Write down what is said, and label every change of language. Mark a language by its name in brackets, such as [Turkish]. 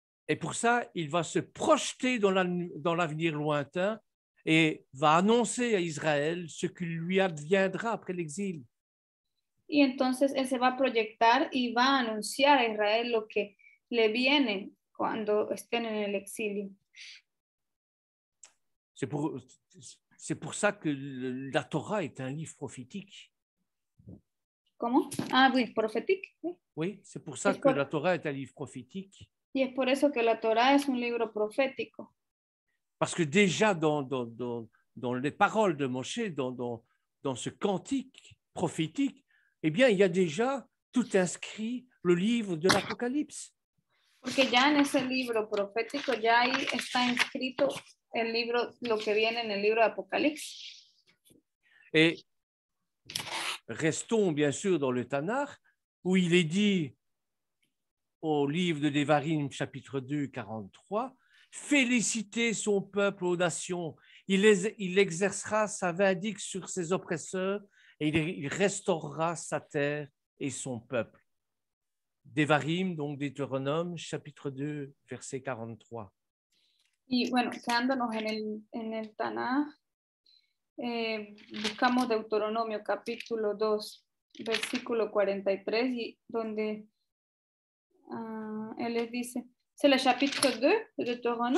[French] Et pour ça, il va se projeter dans l'avenir lointain et va annoncer à Israël ce qui lui adviendra après l'exil. [Spanish] Y entonces él se va a proyectar y va a anunciar a Israel lo que le viene cuando estén en el exilio. [French] C'est pour ça que la Torah est un livre prophétique. [Spanish] ¿Cómo? [French] Ah, oui, profétique. Oui, c'est pour ça que la Torah est un livre prophétique. [Spanish] Y es por eso que la Torah es un libro profético. [French] Parce que déjà dans les paroles de Moshe, dans ce cantique prophétique, eh bien, il y a déjà tout inscrit le livre de l'Apocalypse. [Spanish] Porque ya en ese libro profético ya ahí está inscrito el libro, lo que viene en el libro de Apocalipsis. [French] Et restons bien sûr dans le Tanakh, où il est dit au livre de Devarim, chapitre 2, 43, féliciter son peuple aux nations. Il exercera sa vindicte sur ses oppresseurs et il restaurera sa terre et son peuple. Devarim, donc Deutéronome, chapitre 2, verset 43. [Spanish] Y bueno, quedándonos en el Tanaj, buscamos Deuteronomio capítulo 2, versículo 43, y donde él les dice, [French] c'est le chapitre 2 de Deutéronome.